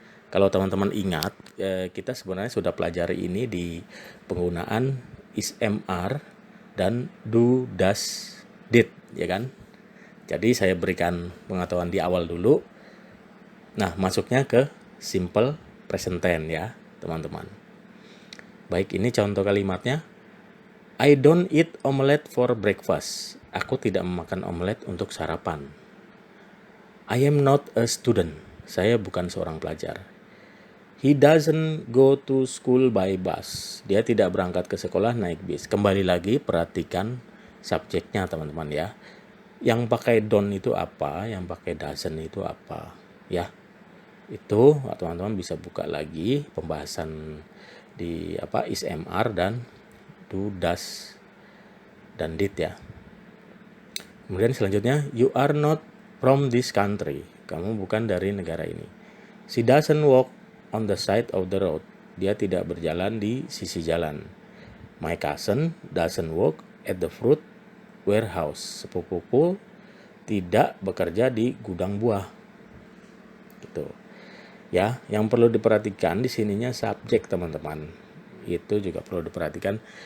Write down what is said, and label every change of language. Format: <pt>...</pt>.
<id>Kalau teman-teman ingat, kita sebenarnya sudah pelajari ini di penggunaan is, am, are, dan do, does, did, ya kan? Jadi saya berikan pengetahuan di awal dulu. Nah, masuknya ke simple present tense ya, teman-teman. Baik, ini contoh kalimatnya.</id> <en>I don't eat omelette for breakfast.</en> <id>Aku tidak memakan omelet untuk sarapan.</id> <en>I am not a student.</en> <id>Saya bukan seorang pelajar.</id> <en>He doesn't go to school by bus.</en> <id>Dia tidak berangkat ke sekolah naik bis. Kembali lagi perhatikan subjeknya teman-teman ya. Yang pakai don't itu apa, yang pakai doesn't itu apa ya. Itu teman-teman bisa buka lagi pembahasan di is, am, are, dan do, does, dan did ya. Kemudian selanjutnya,</id> <en>you are not from this country.</en> <id>Kamu bukan dari negara ini.</id> <en>She doesn't walk on the side of the road.</en> <id>Dia tidak berjalan di sisi jalan.</id> <en>My cousin doesn't work at the fruit warehouse.</en> <id>Sepupuku tidak bekerja di gudang buah. Gitu. Ya, yang perlu diperhatikan di sininya subjek teman-teman. Itu juga perlu diperhatikan.</id>